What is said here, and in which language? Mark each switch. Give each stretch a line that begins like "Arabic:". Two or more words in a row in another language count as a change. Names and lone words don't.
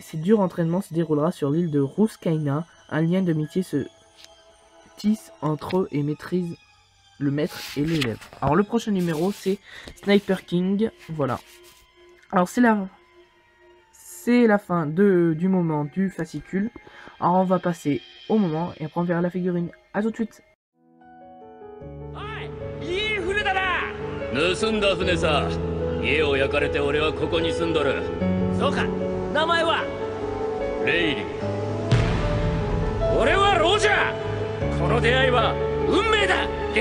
French: Ce dur entraînement se déroulera sur l'île de Ruskaina. Un lien d'amitié se tisse entre eux et maîtrise le maître et l'élève. Alors le prochain numéro c'est Sniper King. Voilà. Alors c'est la fin du moment du fascicule. Alors on va passer au moment et après on verra la figurine. A tout de suite.
Japanese: 盗んだ船さ。家を焼かれて俺はここに住んどる。そうか。名前はレイリー。俺はロジャー。この出会いは運命だ。